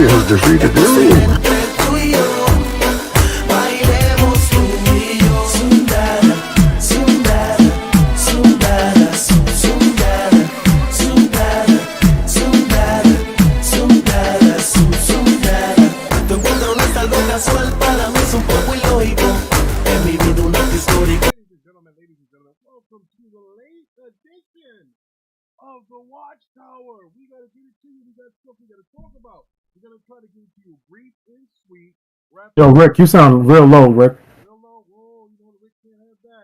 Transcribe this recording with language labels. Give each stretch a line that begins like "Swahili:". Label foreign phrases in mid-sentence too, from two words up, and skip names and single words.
Spanish: Entre tú y yo, bailemos tú y yo. Sundara, sundara, sundara, sundara, sundara, sundara, sundara, sundara. Tu encuentro no es algo casual, para mí es un poco ilógico. En mi vida un acto histórico.
English: Ladies and gentlemen, welcome to the late edition of the Watchtower. We gotta get it to you. We got stuff we gotta talk about. We're gonna try to get it to you brief and sweet. Yo, Rick, you sound real low, Rick. Real low. Whoa, you know Rick can't have that.